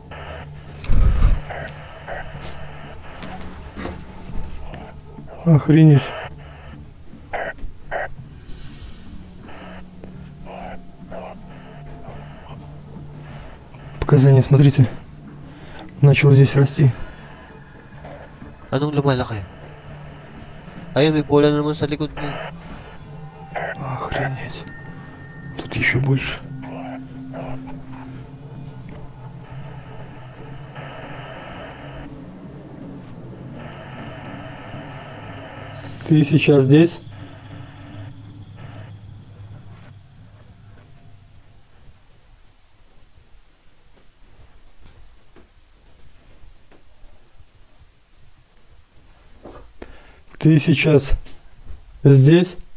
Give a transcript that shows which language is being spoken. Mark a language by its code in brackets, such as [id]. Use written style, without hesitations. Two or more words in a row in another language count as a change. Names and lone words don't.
[ru] Охренеть. Показания, смотрите. Начал здесь расти. [tl] Anong lumalaki? Ayun, may bola na naman sa likod mo. [ru] Охренеть. Тут еще больше. Ты сейчас здесь? Ты сейчас здесь?